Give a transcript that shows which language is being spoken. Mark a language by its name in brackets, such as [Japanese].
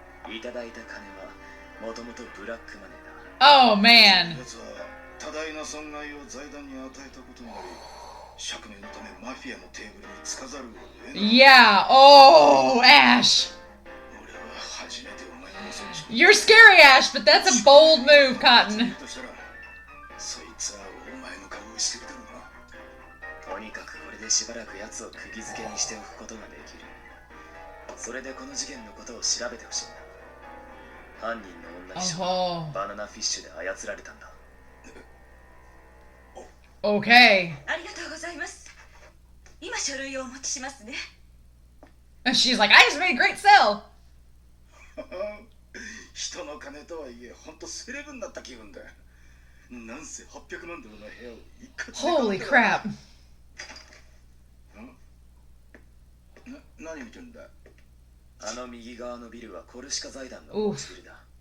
[Japanese] いただいた金はもともとブラックマネーだ。 [English] Oh, man. [Japanese] 奴は多大な損害を財団に与えたことになり、釈明のためマフィアのテーブルにつかざるを得ない。 [English] Yeah. Oh, Ash. [Japanese] 俺は初めてお前の店に仕込んだ。 [English] You're scary, Ash, but that's a bold move, Cotton. [Japanese] としたら、そいつはお前の顔をしてるだろうな。とにかくこれでしばらく奴を釘付けにしておくことができる。それでこの事件のことを調べてほしいんだ。犯人の女秘書は Oh. バナナフィッシュで操られたんだ。 [English] Okay. [Japanese] ありがとうございます。今書類をお持ちしますね。 [English] And she's like, I just made a great sell. [Japanese] 人の金とはいえ、ほんとセレブになった気分だ。なんせ800万ドルの部屋を一括で買った [English] Holy crap. [Japanese] 何見てんだ。あの右側のビルはコルシカ財団の持ちビルだ。